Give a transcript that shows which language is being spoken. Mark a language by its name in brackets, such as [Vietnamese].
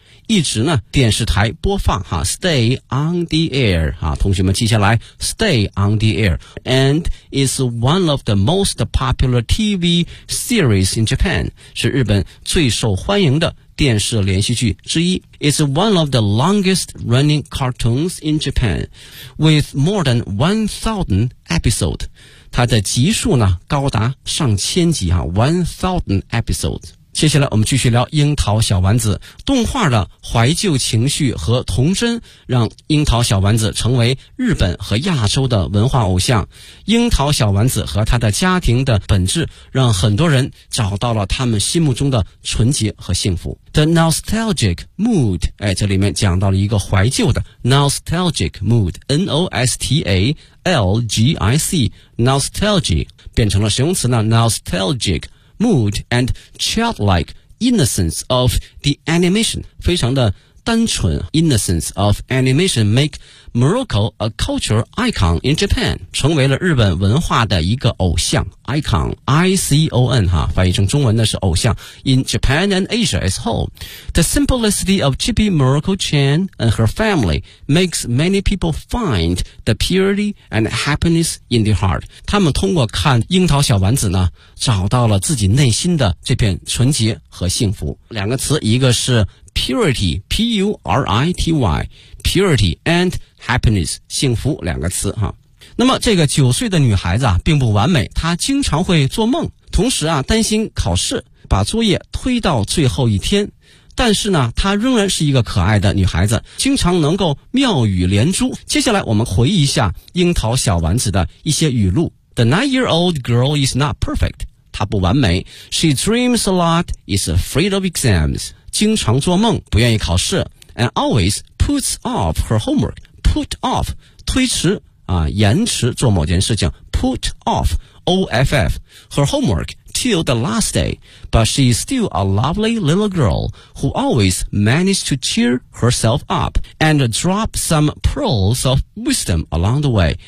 [Chinese] 一直呢电视台播放哈 [English] stay on the air 哈， [Chinese] 同学们记下来 [English] stay on the air and is one of the most popular TV series in Japan， [Chinese] 是日本最受欢迎的电视连续剧之一。 [English] It's one of the longest running cartoons in Japan, with more than 1,000 episodes. [Chinese] 它的集数呢高达上千集啊 , [English] 1,000 episodes. [Chinese] 接下来我们继续聊樱桃小丸子。动画的怀旧情绪和童真让樱桃小丸子成为日本和亚洲的文化偶像。樱桃小丸子和他的家庭的本质让很多人找到了他们心目中的纯洁和幸福。 [English] The nostalgic mood, [Chinese] 哎，这里面讲到了一个怀旧的 [English] nostalgic mood, N-O-S-T-A-L-G-I-C, nostalgia, [Chinese] 变成了形容词呢 [English] nostalgicmood and childlike innocence of the animation, [Chinese] 非常的单纯 [English] innocence of animation make Morocco a culture icon in Japan, [Chinese] 成为了日本文化的一个偶像 [English] icon, I-C-O-N, [Chinese] 哈翻译成中文的是偶像 [English] in Japan and Asia as whole. The simplicity of Chibi Morocco Chan and her family makes many people find the purity and happiness in their heart. [Chinese] 他们通过看樱桃小丸子呢找到了自己内心的这片纯洁和幸福。两个词，一个是purity, P-U-R-I-T-Y, purity and happiness, 幸福两个词哈。那么这个九岁的女孩子啊并不完美，她经常会做梦，同时啊担心考试把作业推到最后一天。但是呢她仍然是一个可爱的女孩子，经常能够妙语连珠。接下来我们回忆一下樱桃小丸子的一些语录。 [English] The 9-year-old girl is not perfect, [Chinese] 她不完美。 [English] She dreams a lot, is afraid of exams. [Chinese] 经常做梦，不愿意考试 [English] ，and always puts off her homework. [Chinese] Put off 推迟啊，延迟做某件事情。 [English] Put off off her homework till the last day, but she is still a lovely little girl who always managed to cheer herself up and drop some pearls of wisdom along the way.